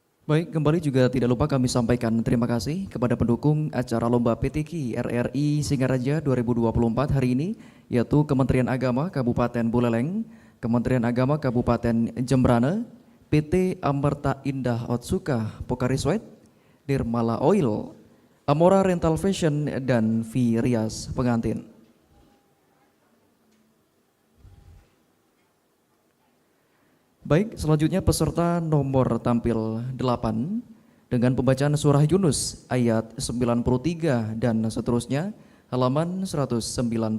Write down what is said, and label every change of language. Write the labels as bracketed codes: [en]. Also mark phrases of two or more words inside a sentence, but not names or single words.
[id] Baik, kembali juga tidak lupa kami sampaikan terima kasih kepada pendukung acara Lomba PTQ RRI Singaraja 2024 hari ini, yaitu Kementerian Agama Kabupaten Buleleng, Kementerian Agama Kabupaten Jembrana, PT Amerta Indah Otsuka Pokari Sweat, Nirmala Oil, Amora Rental Fashion, dan V Rias Pengantin. Baik, selanjutnya peserta nomor tampil 8 dengan pembacaan surah Yunus ayat 93 dan seterusnya halaman 198.